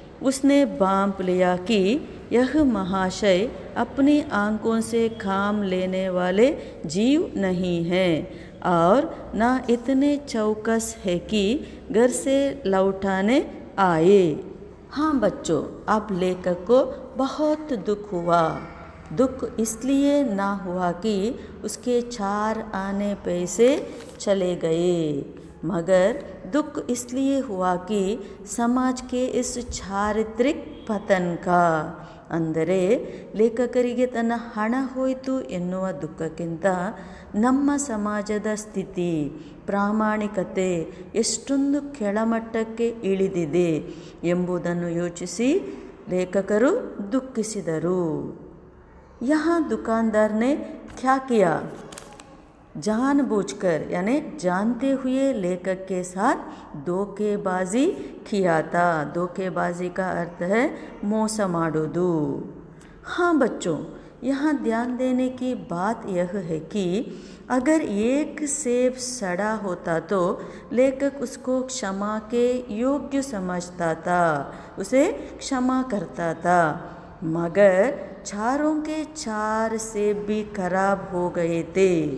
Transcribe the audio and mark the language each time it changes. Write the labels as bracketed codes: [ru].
[hi] उसने भांप लिया कि यह महाशय अपनी आंखों से काम लेने वाले जीव नहीं हैं और न इतने चौकस है कि घर से लौटाने आए। हाँ बच्चों, अब लेखक को बहुत दुख हुआ। दुख इसलिए ना हुआ कि उसके 4 आने पैसे चले गए, मगर दुख इसलिए हुआ कि समाज के इस [kn] ಚಾರಿತ್ರಿಕ ಪತನ [hi] का [kn] ಅಂದರೆ ಲೇಖಕರಿಗೆ ತನ್ನ ಹಣ ಹೋಯಿತು ಎನ್ನುವ ದುಃಖಕ್ಕಿಂತ ನಮ್ಮ ಸಮಾಜದ ಸ್ಥಿತಿ, ಪ್ರಾಮಾಣಿಕತೆ ಎಷ್ಟೊಂದು ಕೆಳಮಟ್ಟಕ್ಕೆ ಇಳಿದಿದೆ ಎಂಬುದನ್ನು ಯೋಚಿಸಿ ಲೇಖಕರು ದುಃಖಿಸಿದರು। [hi] यहाँ दुकानदार ने क्या किया? जानबूझकर यानी जानते हुए लेखक के साथ धोखेबाजी किया था। धोखेबाजी का अर्थ है [kn] ಮೋಸ ಮಾಡೋದು। [hi] हाँ बच्चों, यहाँ ध्यान देने की बात यह है कि अगर एक सेब सड़ा होता तो लेखक उसको क्षमा के योग्य समझता था, उसे क्षमा करता था, मगर चारों के 4 सेब भी खराब हो गए थे।